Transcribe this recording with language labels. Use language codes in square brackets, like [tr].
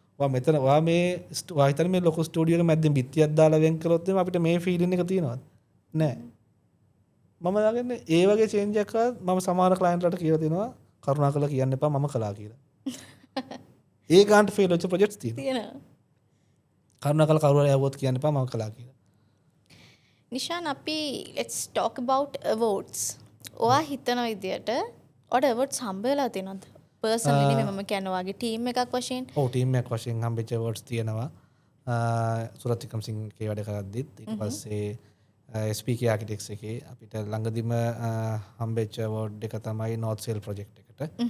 [si] ඔයා මෙතන ඔයා මේ ඔයා හිතන්නේ මේ ලොකු ස්ටුඩියෝ එක මැද්දෙන් බිත්තියක් දාලා වෙන් කළොත් එimhe අපිට මේ ෆීලින් එක තියෙනවද? නෑ. මම දාගන්නේ ඒ වගේ චේන්ජ් එකක් කරලා මම සමහර ක්ලයන්ට්ලට කියලා දෙනවා කරුණාකරලා කියන්න එපා මම කළා කියලා. ඒ ගාන්ට ෆේල් වෙච්ච ප්‍රොජෙක්ට්ස් තියෙනවා. කරුණාකරලා කවුරු හරි ආවොත් කියන්න එපා මම කළා කියලා. [en] Nishan [si] අපි [en] let's talk about awards. [si] ඔයා හිතන විදියට ඔයාට awards හම්බ වෙලා තියෙනවද? personally නෙමෙයි මම කියන්නේ ඔයාගේ team එකක් වශයෙන්. ඔව් team එකක් වශයෙන් හම්බෙච්ච awards තියෙනවා. සුරත් වික්‍රමසිංහ කේ වැඩ කරද්දිත් ඊට පස්සේ SPK Architects එකේ අපිට ළඟදිම හම්බෙච්ච award එක තමයි North Sail project එකට.